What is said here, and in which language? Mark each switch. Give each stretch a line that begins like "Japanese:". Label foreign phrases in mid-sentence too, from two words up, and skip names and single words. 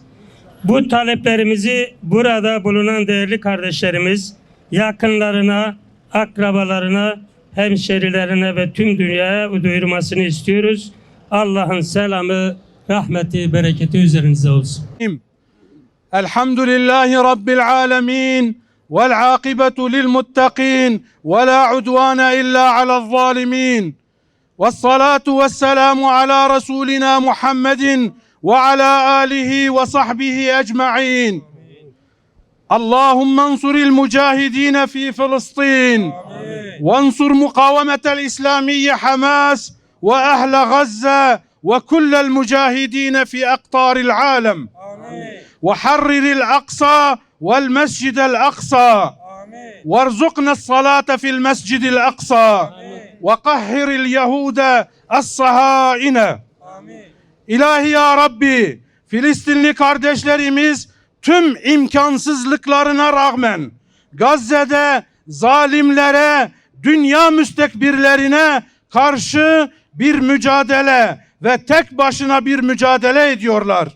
Turkish: Bu taleplerimizi burada bulunan değerli kardeşlerimiz, yakınlarına, akrabalarına, hemşerilerine ve tüm dünyaya duyurmasını istiyoruz. Allah'ın selamı, rahmeti, bereketi üzerinize olsun.
Arabic: الحمد لله رب العالمين. والعاقبة للمتقين ولا عدوان إلا على الظالمين والصلاة والسلام على رسولنا محمد وعلى آله وصحبه أجمعين اللهم انصر المجاهدين في فلسطين وانصر مقاومة الإسلامية حماس وأهل غزة وكل المجاهدين في أقطار العالم وحرر الأقصى والمسجد الأقصى وارزقنا الصلاة في المسجد الأقصى وقهر اليهود الصهاينة.
Turkish: İlahi ya Rabbi, Filistinli kardeşlerimiz tüm imkansızlıklarına rağmen Gazze'de zalimlere, dünya müstekbirlerine karşı bir mücadele ve tek başına bir mücadele ediyorlar.